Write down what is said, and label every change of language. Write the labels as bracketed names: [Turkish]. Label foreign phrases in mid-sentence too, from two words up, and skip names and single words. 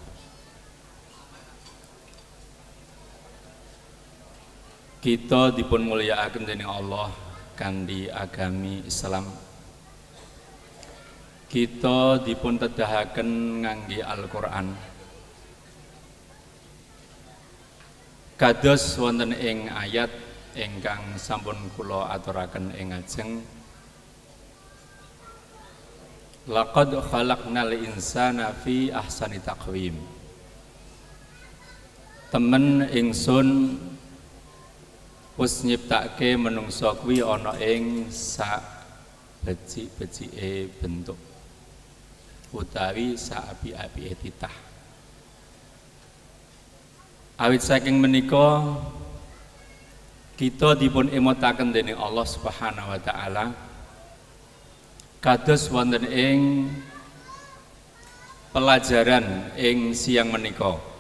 [Javanese] Kita dipun mulyakaken dening Allah kanthi agami Islam. Kita dipun tedahaken ngangge Al-Qur'an. Kados wonten ing ayat ingkang sampun kula aturaken ing ajeng, [Arabic] laqad khalaqnal insana fi ahsani taqwim. [Javanese] Temen ingsun wis nyiptake menungsa kuwi ana ing sak becik-becike bentuk utawi sak api-apike titah. Awit saking menika kita dipun emotaken dening Allah [Arabic] Subhanahu wa taala [Javanese] kados wonten ing pelajaran ing siang menika.